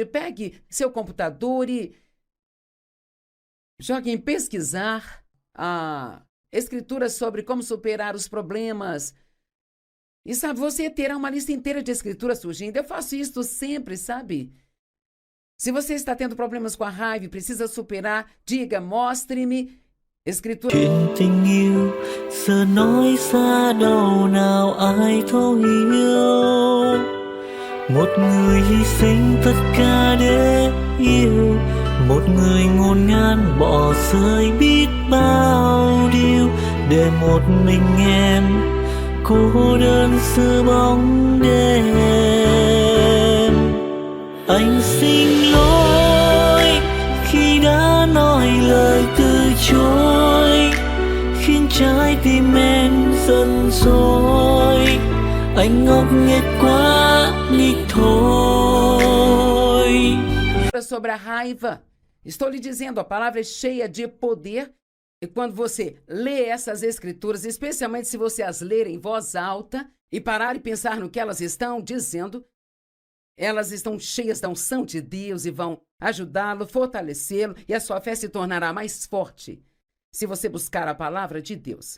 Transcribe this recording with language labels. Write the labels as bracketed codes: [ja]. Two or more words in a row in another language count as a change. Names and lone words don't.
[pt] Pegue seu computador e jogue em pesquisar a escritura sobre como superar os problemas. E sabe, você terá uma lista inteira de escrituras surgindo. Eu faço isso sempre, sabe? Se você está tendo problemas com a raiva e precisa superar, diga, mostre-me escritura. [vi] Chuyện tình yêu giờ nói xa đâu nào ai thấu hiểu. Một người hy sinh tất cả để yêu, một người ngổn ngang bỏ rơi biết bao điều, để một mình em cô đơn giữa bóng đêm. Anh xin lỗi khi đã nói lời từ chối, khiến trái tim em giận dỗi. Anh ngốc nghếch quá đi thôi. [pt] palavra sobre a raiva. Estou lhe dizendo, a palavra é cheia de poder. E quando você lê essas escrituras, especialmente se você as ler em voz alta e parar e pensar no que elas estão dizendo, elas estão cheias da unção de Deus e vão ajudá-lo, fortalecê-lo, e a sua fé se tornará mais forte se você buscar a palavra de Deus.